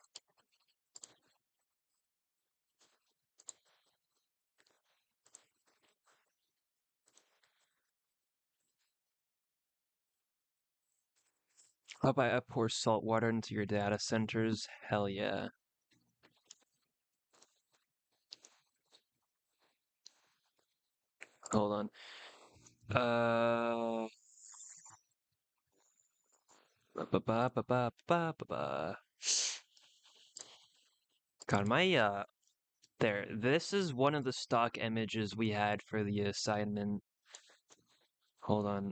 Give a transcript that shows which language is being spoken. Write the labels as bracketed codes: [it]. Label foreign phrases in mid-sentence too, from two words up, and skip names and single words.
[en] How about I pour salt water into your data centers? Hell yeah. Hold on. Uh, ba ba ba ba ba ba ba ba. God, there. This is one of the stock images we had for the assignment. Hold on.